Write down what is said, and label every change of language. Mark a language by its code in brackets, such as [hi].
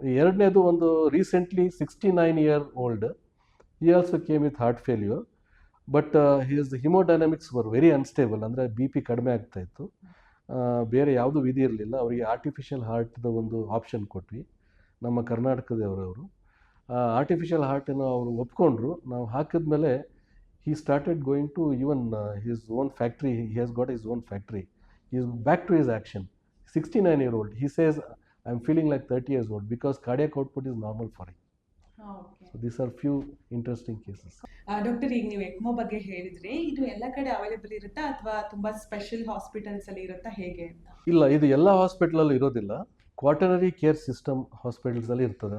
[kn] ಎರಡನೇದು ಒಂದು [en] Recently 69 year old, he also came with heart failure, but his hemodynamics were very unstable. [kn] ಅಂದರೆ BP ಕಡಿಮೆ ಆಗ್ತಾಯಿತ್ತು. ಬೇರೆ ಯಾವುದೂ ವಿಧಿ ಇರಲಿಲ್ಲ. ಅವರಿಗೆ ಆರ್ಟಿಫಿಷಿಯಲ್ ಹಾರ್ಟ್ದ ಒಂದು ಆಪ್ಷನ್ ಕೊಟ್ವಿ, ನಮ್ಮ ಕರ್ನಾಟಕದವರವರು. ಆರ್ಟಿಫಿಷಿಯಲ್ ಹಾರ್ಟನ್ನು ಅವರು ಒಪ್ಕೊಂಡ್ರು. ನಾವು ಹಾಕಿದ್ಮೇಲೆ [en] he started going to even his own factory. He has got his own factory. He is back to his action. 69 year old. He says, I'm feeling like 30 years old because cardiac output is normal for him. Okay So these are few interesting cases. [kn] Doctor, ಈಗ ನೀವು ECMO ಬಗ್ಗೆ ಹೇಳಿದ್ರಿ, ಇದು ಎಲ್ಲ ಕಡೆ available ಇರುತ್ತಾ ಅಥವಾ ತುಂಬ ಸ್ಪೆಷಲ್ ಹಾಸ್ಪಿಟಲ್ಸ್ ಅಲ್ಲಿ ಇರುತ್ತಾ, ಹೇಗೆ ಅಂತ? ಇಲ್ಲ, ಇದು ಎಲ್ಲ ಹಾಸ್ಪಿಟಲಲ್ಲೂ ಇರೋದಿಲ್ಲ. ಕ್ವಾಟರ್ನರಿ ಕೇರ್ ಸಿಸ್ಟಮ್ ಹಾಸ್ಪಿಟಲ್ಸಲ್ಲಿ ಇರ್ತದೆ.